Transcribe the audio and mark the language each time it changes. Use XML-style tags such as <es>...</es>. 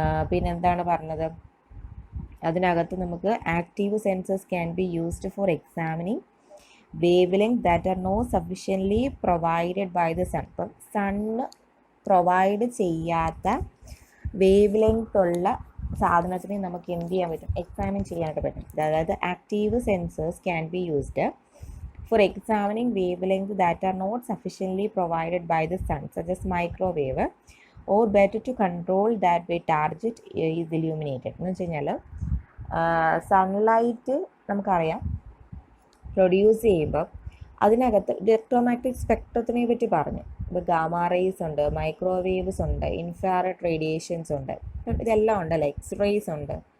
<ml>പിന്നെ എന്താണ് പറഞ്ഞത്, അതിനകത്ത് നമുക്ക്</ml> <en>Active sensors can be used for examining wavelength that are not sufficiently provided by the sun.</en> <ml>ഇപ്പം സണ്ണ് പ്രൊവൈഡ് ചെയ്യാത്ത വേവ് ലെങ്ത് ഉള്ള സാധനത്തിനെ നമുക്ക് എന്ത് ചെയ്യാൻ പറ്റും, എക്സാമിൻ ചെയ്യാനായിട്ട് പറ്റും. അതായത്</ml> <en>Active sensors can be used for examining wavelengths that are not sufficiently provided by the sun, such as microwave, or better to control that way target is illuminated.</en> <ml>എന്ന് വെച്ച് കഴിഞ്ഞാൽ സൺലൈറ്റ് നമുക്കറിയാം പ്രൊഡ്യൂസ് ചെയ്യുമ്പോൾ അതിനകത്ത് electromagnetic സ്പെക്ട്രത്തിനെ പറ്റി പറഞ്ഞു. ഇപ്പോൾ gamma rays ഉണ്ട്, മൈക്രോവേവ്സ് ഉണ്ട്, ഇൻഫ്രാറെഡ് റേഡിയേഷൻസ് ഉണ്ട്, ഇതെല്ലാം ഉണ്ടല്ലോ, എക്സ്റേസ് ഉണ്ട്.</ml>